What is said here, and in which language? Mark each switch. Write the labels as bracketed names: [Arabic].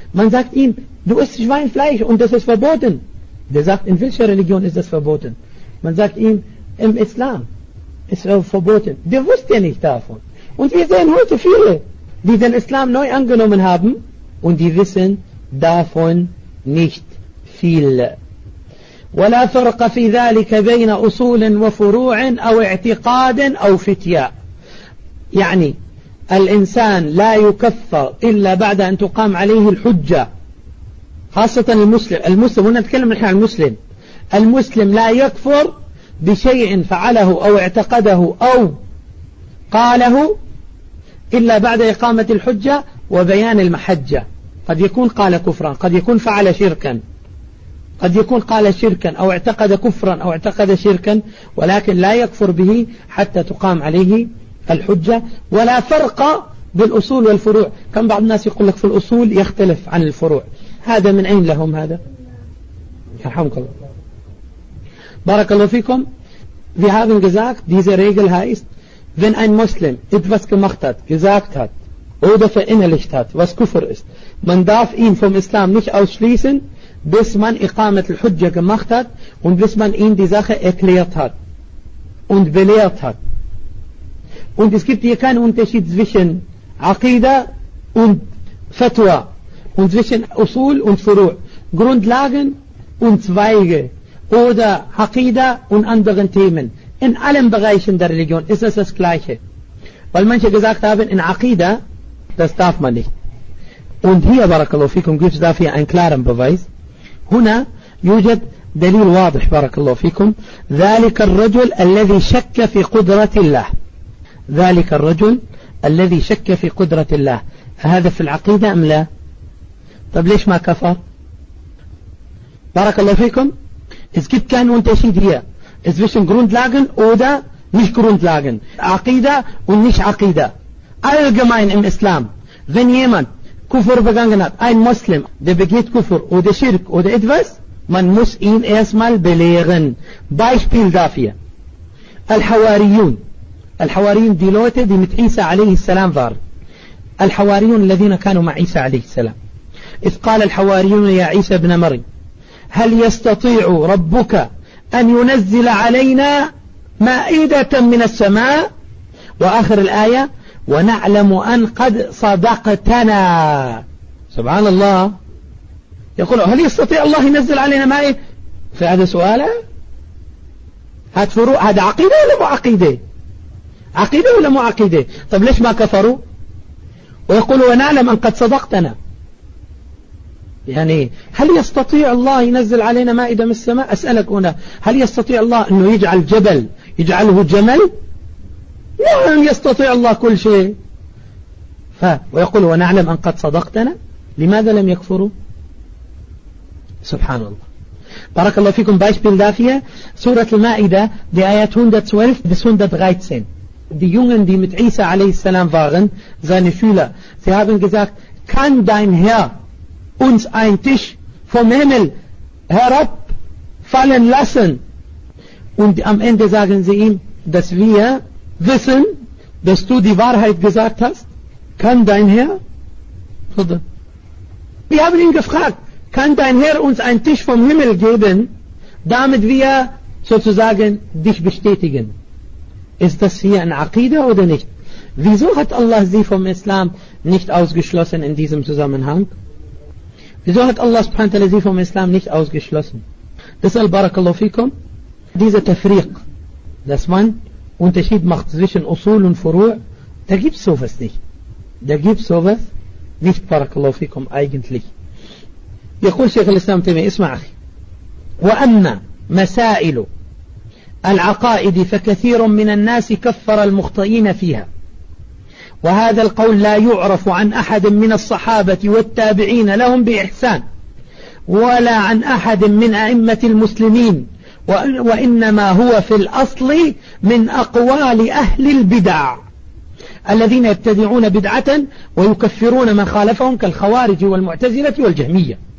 [German] Man sagt ihm, du isst Schweinfleisch und das ist verboten. Der sagt, in welcher Religion ist das verboten? Man sagt ihm, im Islam ist es verboten. Der wusste nicht davon. Und wir sehen heute viele, die den Islam neu angenommen haben und die wissen davon nicht viel. [Arabic] ولا فرق في ذلك بين أصول وفروع أو اعتقاد أو فتية. يعني الإنسان لا يكفر إلا بعد أن تقام عليه الحجة. خاصة المسلم نتكلم عن المسلم. المسلم لا يكفر بشيء فعله أو اعتقده أو قاله إلا بعد إقامة الحجة وبيان المحجة. قد يكون قال كفرا، قد يكون فعل شركا، قد يكون قال شركا أو اعتقد كفرا أو اعتقد شركا، ولكن لا يكفر به حتى تقام عليه الحجة. ولا فرق بالأصول والفروع. كم بعض الناس يقول لك في الأصول يختلف عن الفروع، هذا من أين لهم هذا؟ يرحمك الله، بارك الله فيكم. [English] We have [German] gesagt diese Regel heißt, wenn ein Muslim etwas gemacht hat, gesagt hat oder verinnerlicht hat, was Kufr ist, man darf ihn vom Islam nicht ausschließen, bis man Iqamat al-Hujja gemacht hat und bis man ihm die Sache erklärt hat und belehrt hat. Und es gibt hier keinen Unterschied zwischen Aqida und Fatwa und zwischen Usul und Furu', Grundlagen und Zweige oder Aqida und anderen Themen. In allen Bereichen der Religion ist es das Gleiche. Weil manche gesagt haben, in Aqida, das darf man nicht. Und hier, barakallahu fikum, gibt es dafür einen klaren Beweis. [Arabic] هنا يوجد دليل واضح بارك الله فيكم. ذلك الرجل الذي شك في قدرة الله، ذلك الرجل الذي شك في قدرة الله، هذا في العقيدة أم لا؟ طب ليش ما كفر؟ بارك الله فيكم. [German] Es gibt keinen Unterschied hier. Es zwischen Grundlagen oder nicht Grundlagen. عقيدة und nicht عقيدة. Allgemein im Islam. Wenn jemand Kufr begangen hat, ein Muslim, der begeht Kufr oder Schirk oder etwas, man muss ihn erstmal belehren. Beispiel dafür. Al-Hawariyun. Al-Hawariyun, die Leute, die mit Isa a.s. waren. [Arabic] Al-Hawariyun, الذين كانوا مع Isa a.s. إذ قال الحواريون يا عيسى بن مريم هل يستطيع ربك أن ينزل علينا مائدة من السماء؟ وآخر الآية ونعلم أن قد صدقتنا. سبحان الله، يقول هل يستطيع الله ينزل علينا ماء؟ في هذا سؤال، هات فروع، هذا عقيدة ولا معقيدة؟ عقيدة ولا معقيدة؟ طب ليش ما كفروا؟ ويقول ونعلم أن قد صدقتنا، يعني هل يستطيع الله ينزل علينا ماء من السماء؟ أسألك هنا، هل يستطيع الله أنه يجعل جبل يجعله جمل؟ نعم يستطيع الله كل شيء. ويقول ونعلم أن قد صدقتنا. لماذا لم يكفروا؟ سبحان الله، بارك الله فيكم. [German] Beispiel dafür سورة المائدة die آيات 112 bis 113. Die Jungen, die mit Isa [Arabic] عليه السلام [German] waren, seine Schüler, sie haben gesagt, kann dein Herr uns einen Tisch vom Himmel herab fallen lassen? Und am Ende sagen sie ihm, dass wir wissen, dass du die Wahrheit gesagt hast. Kann dein Herr? Wir haben ihn gefragt, kann dein Herr uns einen Tisch vom Himmel geben, damit wir sozusagen dich bestätigen? Ist das hier ein Aqida oder nicht? Wieso hat Allah sie vom Islam nicht ausgeschlossen in diesem Zusammenhang? Wieso hat Allah subhanahu wa ta'ala sie vom Islam nicht ausgeschlossen? Deshalb, barakallahu fikum, dieser Tafriq, dass man Unterschied macht zwischen Usul und Furu', da gibt es sowas nicht. Da gibt es sowas nicht, barakallahu fikum, eigentlich. [Arabic] يقول شيخ الإسلام تيمية اسمع أخي وأما مسائل العقائد فكثير من الناس كفر المخطئين فيها وهذا القول لا يعرف عن أحد من الصحابة والتابعين لهم بإحسان ولا عن أحد من أئمة المسلمين، وإنما هو في الأصل من أقوال أهل البدع الذين يبتدعون بدعة ويكفرون من خالفهم كالخوارج والمعتزلة والجهمية.